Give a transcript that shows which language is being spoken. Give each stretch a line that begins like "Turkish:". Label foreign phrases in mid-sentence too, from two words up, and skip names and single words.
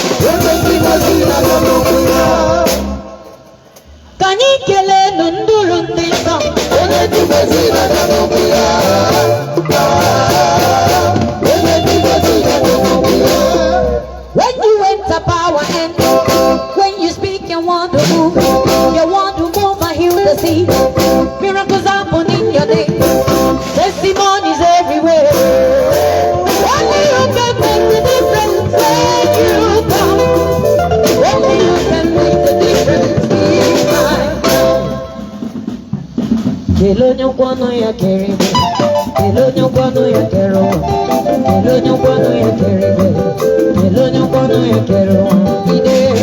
Igbo: Onye ndị gọziri aga n'okwu ya. Ka anyị kelee nụ nduru ndị nsọ. Onye ndị gọziri aga n'okwu ya. Onye ndị gọziri aga n'okwu ya.
English: When you enter power and when you speak, you want to move. You want to move and heal the sea. Miracles happen in your name. Testimonies everywhere. Only you can make the difference when you come. Only you can make the difference in my life.
Igbo: Kelee onye ụkwụ ọnụ ya kere igwe. Kelee onye ụkwụ ọnụ ya kere ụwa. Kelee onye ụkwụ ọnụ ya kere igwe. Kelee onye ụkwụ ọnụ ya kere ụwa. Ide.